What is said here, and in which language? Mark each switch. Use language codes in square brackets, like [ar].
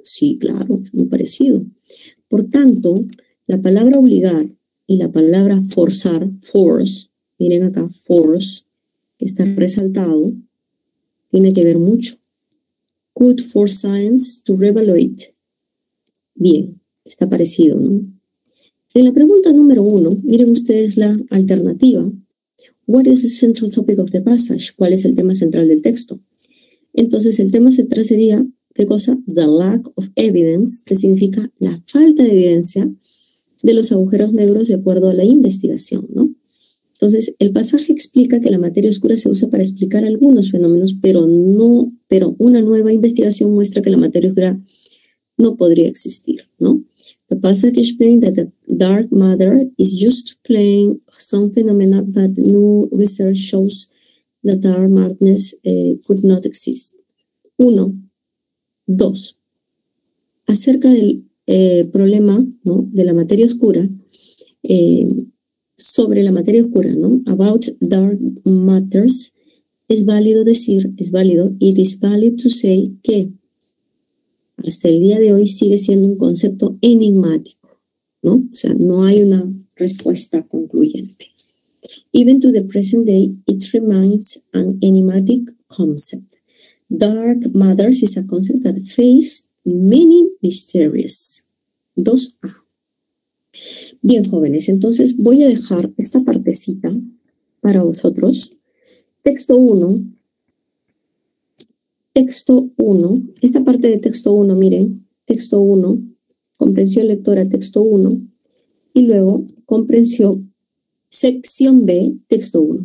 [es] Sí, claro, es muy parecido. Por tanto, la palabra obligar y la palabra forzar, force, miren acá, force, que está resaltado, tiene que ver mucho. [en] Could force science to reevaluate. [es] Bien, está parecido, ¿no? En la pregunta número 1, miren ustedes la alternativa. [en] What is the central topic of the passage? [es] ¿Cuál es el tema central del texto? Entonces, el tema central sería, ¿qué cosa? [en] The lack of evidence, [es] que significa la falta de evidencia de los agujeros negros de acuerdo a la investigación, ¿no? Entonces, el pasaje explica que la materia oscura se usa para explicar algunos fenómenos, pero una nueva investigación muestra que la materia oscura no podría existir, ¿no? [en] The passage explains that the dark matter is used to explain some phenomena, but new research shows that dark madness could not exist. 1. 2. [es] Acerca del problema, ¿no?, de la materia oscura, sobre la materia oscura, ¿no? [en] About dark matters, [es] es válido, [en] it is valid to say [es] que hasta el día de hoy sigue siendo un concepto enigmático, ¿no? O sea, no hay una respuesta concluyente. [en] Even to the present day, it remains an enigmatic concept. Dark matters is a concept that faces many mysteries. 2A. [es] Bien, jóvenes, entonces voy a dejar esta partecita para vosotros. Texto 1. Texto 1. Esta parte de texto 1, miren. Texto 1. Comprensión lectora, texto 1. Y luego, comprensión, sección B, texto 1.